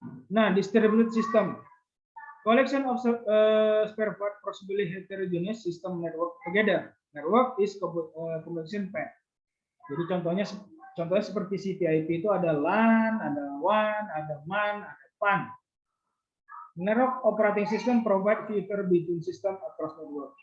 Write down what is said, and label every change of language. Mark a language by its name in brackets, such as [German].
[English] Nah, distributed system, collection of spare part possibly heterogeneous system network together. Network is communication path. [Indonesian] Jadi contohnya seperti CVIP itu ada LAN, ada WAN, ada MAN, ada PAN. [English] Network operating system provide filter between system across network.